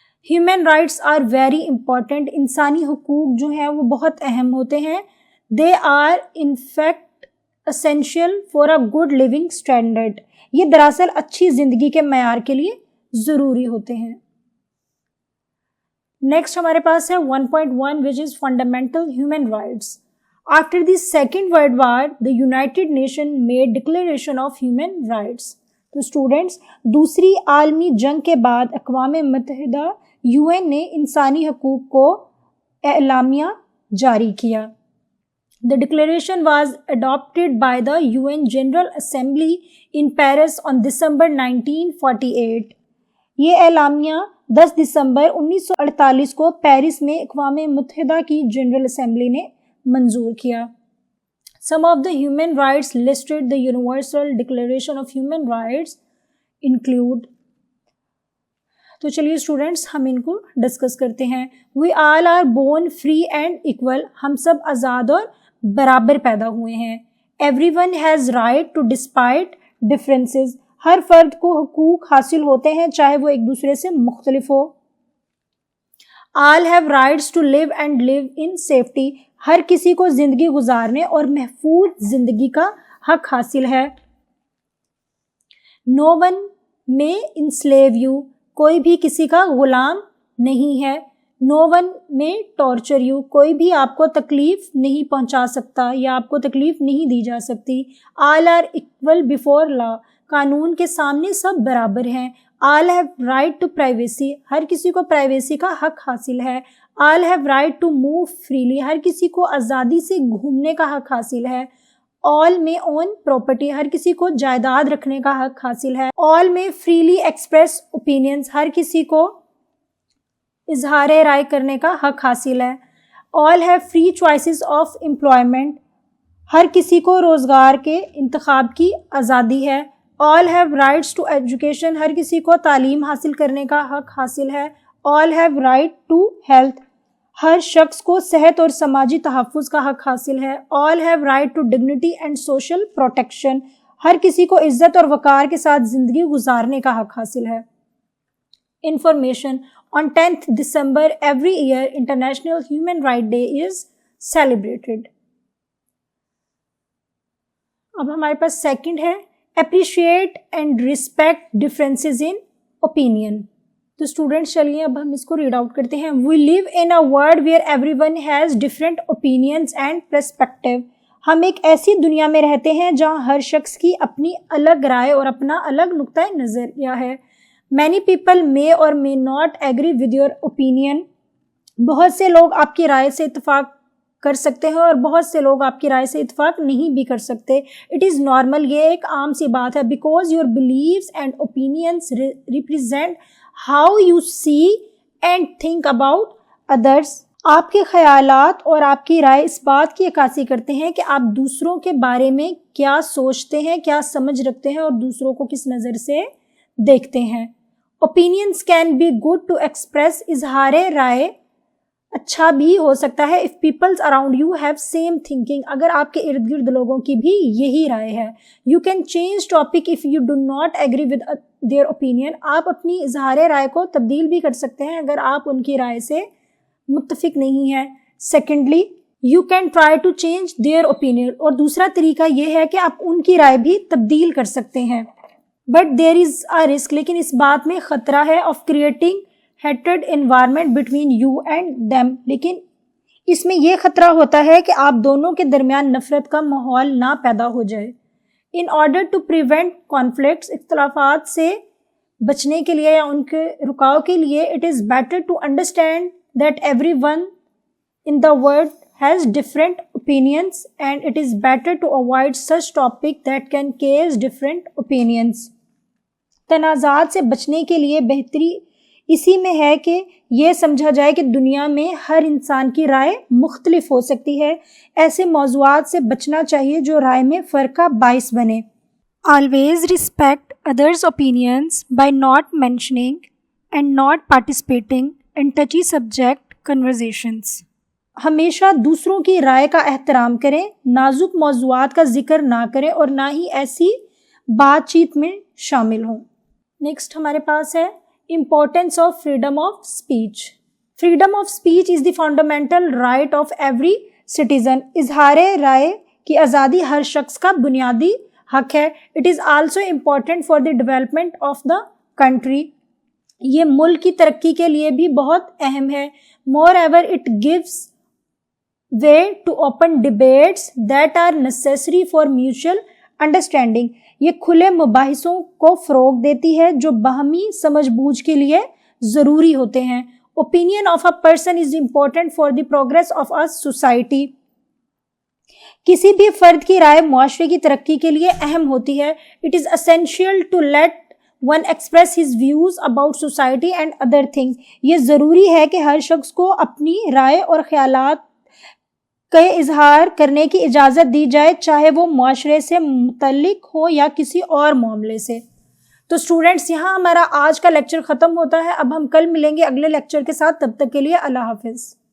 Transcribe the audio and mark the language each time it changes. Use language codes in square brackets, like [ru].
[en] Human rights are very important. [ur] انسانی حقوق جو ہیں وہ بہت اہم ہوتے ہیں. [en] They are in fact essential for a good living standard. [ur] یہ دراصل اچھی زندگی کے معیار کے لیے ضروری ہوتے ہیں. نیکسٹ ہمارے پاس ہے [en] 1.1 which is fundamental human rights. After the Second World War, the United Nations made Declaration of Human Rights. [ur] تو اسٹوڈینٹس, دوسری عالمی جنگ کے بعد اقوام متحدہ UN نے انسانی حقوق کو اعلامیہ جاری کیا. [en] The declaration was adopted by the UN General Assembly in Paris on December 1948. [ur] یہ اعلامیہ 10 دسمبر 1948 کو پیرس میں اقوام متحدہ کی جنرل اسمبلی نے منظور کیا. [en] Some of the human rights listed the Universal Declaration of Human Rights include. [ur] تو چلیے اسٹوڈینٹس ہم ان کو ڈسکس کرتے ہیں. [en] We all are born free and equal. [ur] ہم سب آزاد اور برابر پیدا ہوئے ہیں. [en] Everyone has right to despite differences. [ur] ہر فرد کو حقوق حاصل ہوتے ہیں چاہے وہ ایک دوسرے سے مختلف ہو. [en] All have rights to live and live in safety. [ur] ہر کسی کو زندگی گزارنے اور محفوظ زندگی کا حق حاصل ہے. [en] No one may enslave you. [ur] کوئی بھی کسی کا غلام نہیں ہے. [en] No one may torture you. [ur] کوئی بھی آپ کو تکلیف نہیں پہنچا سکتا یا آپ کو تکلیف نہیں دی جا سکتی. [en] All are equal before law. [ur] قانون کے سامنے سب برابر ہیں. [en] All have right to privacy. [ur] ہر کسی کو پرائیویسی کا حق حاصل ہے. [en] All have right to move freely. [ur] ہر کسی کو آزادی سے گھومنے کا حق حاصل ہے. [en] All may own property. [ur] ہر کسی کو جائیداد رکھنے کا حق حاصل ہے. [en] All may freely express opinions. [ur] ہر کسی کو اظہار رائے کرنے کا حق حاصل ہے. [en] All have free choices of employment. [ur] ہر کسی کو روزگار کے انتخاب کی آزادی ہے. [en] All have rights to education. [ur] ہر کسی کو تعلیم حاصل کرنے کا حق حاصل ہے. [en] All have right to health. [ur] ہر شخص کو صحت اور سماجی تحفظ کا حق حاصل ہے. [en] All have right to dignity and social protection. [ur] ہر کسی کو عزت اور وقار کے ساتھ زندگی گزارنے کا حق حاصل ہے. [en] Information. On 10th December every year International Human Rights Day is celebrated. [ur] اب ہمارے پاس سیکنڈ ہے [en] appreciate and respect differences in opinion. [ur] تو اسٹوڈینٹس چلیے اب ہم اس کو ریڈ آؤٹ کرتے ہیں. [en] We live in a world where everyone has different opinions and perspective. [ur] ہم ایک ایسی دنیا میں رہتے ہیں جہاں ہر شخص کی اپنی الگ رائے اور اپنا الگ نقطۂ نظریہ ہے. [en] Many people may or may not agree with your opinion. [ur] بہت سے لوگ آپ کی رائے سے اتفاق کر سکتے ہیں اور بہت سے لوگ آپ کی رائے سے اتفاق نہیں بھی کر سکتے. [en] It is normal. [ur] یہ ایک عام سی بات ہے. [en] Because your beliefs and opinions represent how you see and think about others. [ur] آپ کے خیالات اور آپ کی رائے اس بات کی عکاسی کرتے ہیں کہ آپ دوسروں کے بارے میں کیا سوچتے ہیں, کیا سمجھ رکھتے ہیں اور دوسروں کو کس نظر سے دیکھتے ہیں. [en] Opinions can be good to express. [ur] اظہار رائے اچھا بھی ہو سکتا ہے [en] if people around you have same thinking. [ur] اگر آپ کے ارد گرد لوگوں کی بھی یہی رائے ہے. [en] You can change topic if you do not agree with their opinion. [ur] آپ اپنی اظہار رائے کو تبدیل بھی کر سکتے ہیں اگر آپ ان کی رائے سے متفق نہیں ہیں. [en] Secondly, you can try to change their opinion. [ur] اور دوسرا طریقہ یہ ہے کہ آپ ان کی رائے بھی تبدیل کر سکتے ہیں. [en] But there is a risk. [ur] لیکن اس بات میں خطرہ ہے [en] of creating hatred environment between you and them. [ur] لیکن اس میں یہ خطرہ ہوتا ہے کہ آپ دونوں کے درمیان نفرت کا ماحول نہ پیدا ہو جائے. [en] In order to prevent conflicts, [ur] اختلافات سے بچنے کے لیے [en] یا ان کے رکاو کے لیے it is better to understand that everyone in the world has different opinions and it is better to avoid such topic that can cause different opinions. [ur] تنازعات سے بچنے کے لیے بہتری اسی میں ہے کہ یہ سمجھا جائے کہ دنیا میں ہر انسان کی رائے مختلف ہو سکتی ہے. ایسے موضوعات سے بچنا چاہیے جو رائے میں فرق کا باعث بنے. [en] Always respect others' opinions by not mentioning and not participating in touchy subject conversations. [ur] ہمیشہ دوسروں کی رائے کا احترام کریں, نازک موضوعات کا ذکر نہ کریں اور نہ ہی ایسی بات چیت میں شامل ہوں. نیکسٹ ہمارے پاس ہے [en] Importance of freedom of speech. Freedom of speech is the fundamental right of every citizen. [ur] اظہار رائے کی آزادی ہر شخص کا بنیادی حق ہے. [en] It is also important for the development of the country. [ur] یہ ملک کی ترقی کے لیے بھی بہت اہم ہے. [en] Moreover, it gives way to open debates that are necessary for mutual understanding. [ur] یہ کھلے مباحثوں کو فروغ دیتی ہے جو باہمی سمجھ بوجھ کے لیے ضروری ہوتے ہیں. [en] Opinion of a person is important for the progress of a society. [ur] کسی بھی فرد کی رائے معاشرے کی ترقی کے لیے اہم ہوتی ہے. [en] It is essential to let one express his views about society and other things. [ur] یہ ضروری ہے کہ ہر شخص کو اپنی رائے اور خیالات کا اظہار کرنے کی اجازت دی جائے, چاہے وہ معاشرے سے متعلق ہو یا کسی اور معاملے سے. تو اسٹوڈینٹس یہاں ہمارا آج کا لیکچر ختم ہوتا ہے. اب ہم کل ملیں گے اگلے لیکچر کے ساتھ. تب تک کے لیے اللہ حافظ.